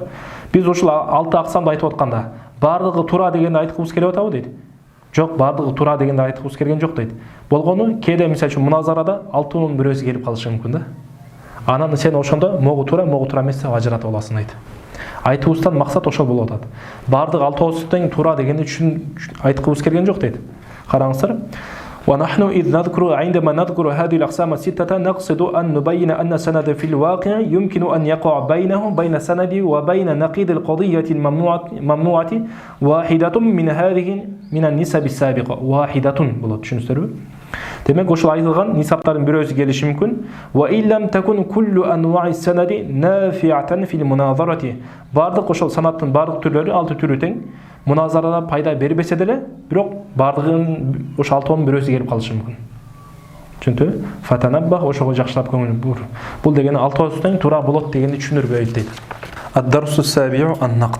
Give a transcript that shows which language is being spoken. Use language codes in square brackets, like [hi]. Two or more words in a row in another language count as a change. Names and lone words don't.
[ky] Біз ошол 6 аксамды айтып атканда бардыгы туура дегенди айткыбыз келип атабы дейт. Жок, бардыгы туура дегенди айткыбыз келген жок дейт. Болгону кээде мисалы үчүн муназарада 6-нын бирөөсү келип калышы мүмкүн да. Анан сен ошондо могу туура эмес деп ажыратып аласың дейт. Айтуустан максат ошол болуп атат. Бардыгы 6 тең туура дегенди айткыбыз келген жок дейт. Караңыздар. [ar] ونحن إذ عندما نذكر هذه الأقسام الستة نقصد أن نبين أن السند في الواقع يمكن أن يقع بين السند وبين نقيض القضية الممنوعة واحدة من النسب السابقة. [ky] واحدة болот, түшүнүсүзбү? Демек ошол айтылган нисаптардын бирөөсү келиши мүмкүн. [ar] وإن لم تكن كل أنواع السند نافعة في المناظرة. [ky] Бардык ошол санаттын бардык түрлөрү 6 түрү тең. Муназарада пайда бербесе деле, бирок бардыгын ошо 6-нын бирөөсү келип калышы мүмкүн. Түшүндү? Фатанаббах ошого жакшылап көңүл бур. Бул дегени 6 тең туура болот дегенди түшүндүрбөйт дейт. [ar] الدرس السابع النقض.